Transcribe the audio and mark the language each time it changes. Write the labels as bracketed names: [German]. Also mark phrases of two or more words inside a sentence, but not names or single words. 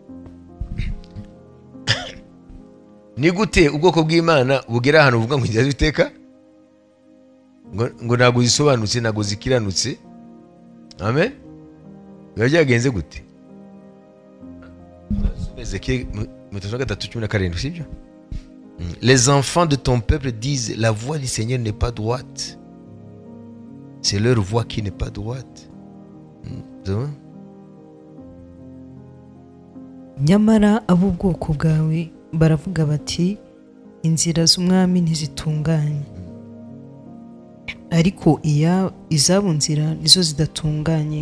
[Kinyarwanda] Ni gute ubwoko bw'Imana bugera ahantu buvuga ngo inzira z'Uwiteka ngo ntabwo zisobanutse, ntabwo zikiranutse? Amen. Byari byagenze gute? Ezekiyeli 33:17, sibyo? [French] Les enfants de ton peuple disent la voix du Seigneur n'est pas droite. C'est leur voix qui n'est pas droite. [Kinyarwanda] Nyamara ab'ubwoko bwawe baravuga bati inzira z'umwami ntizitunganye, ariko izabo nzira nizo zidatunganye.